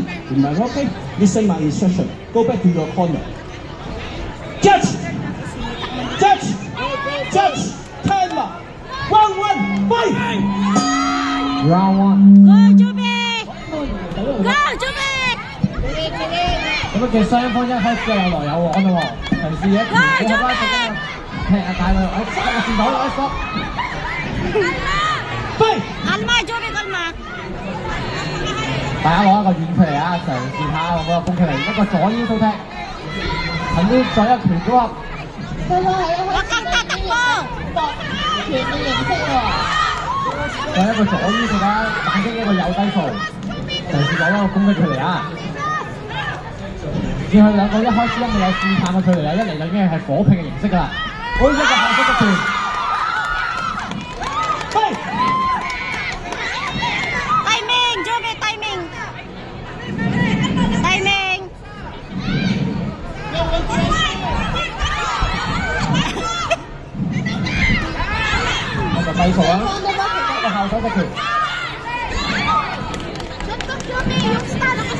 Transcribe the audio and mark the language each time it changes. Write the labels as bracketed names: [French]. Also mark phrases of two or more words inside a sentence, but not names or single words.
[English] Remember, OK? Listen my instruction. Go back to your corner. Judge! Judge! Judge! Timer! 1-1, fight! Round 1。 Go, Joby! Go, Joby! [Cantonese] 咁啊，其實雙方一開始就有來有往咯喎，嘗試一條嘅啦，踢下大佢，塞個線頭，塞。 [English] Fight! [Filipino] Kalma, Joby, kalma. [Cantonese] 大家攞一個軟距離啊，嘗試下嗰個攻距離，一個左腰掃踢，近啲再一拳組合。佢個係一個 [Filipino] Huwag kang tatakbo! [Cantonese] 搏拳嘅形式喎。再一個左腰掃打，反擊一個右低掃，嘗試攞一個攻擊距離啊！見佢兩個一開始未有試探嘅距離啊，一嚟就已經係火拼嘅形式㗎啦。好，一個後側嘅拳。 [English] Timing, Joby, timing. Timing. [Cantonese] 一個低掃啊，一個後手嘅拳。 [Filipino] Suntok, Joby, yung style mo.